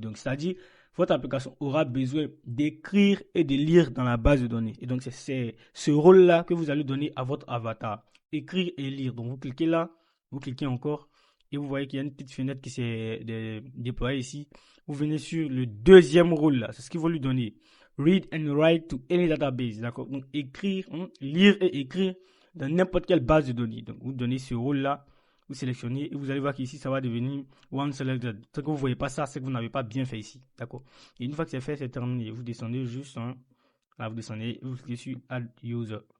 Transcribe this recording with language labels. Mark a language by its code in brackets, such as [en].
[fr] Donc, c'est-à-dire, votre application aura besoin d'écrire et de lire dans la base de données. Et donc, c'est ce rôle-là que vous allez donner à votre avatar. Écrire et lire. Donc, vous cliquez là, vous cliquez encore, et vous voyez qu'il y a une petite fenêtre qui s'est déployée ici. Vous venez sur le deuxième rôle là. C'est ce qu'il faut lui donner. [en] Read and write to any database. [fr] D'accord? Donc, écrire, lire et écrire dans n'importe quelle base de données. Donc, vous donnez ce rôle-là, vous sélectionnez et vous allez voir qu'ici, ça va devenir [en] one selected. [fr] C'est que vous ne voyez pas ça, c'est que vous n'avez pas bien fait ici. D'accord? Et une fois que c'est fait, c'est terminé. Vous descendez juste, là, vous descendez, vous cliquez sur Add User.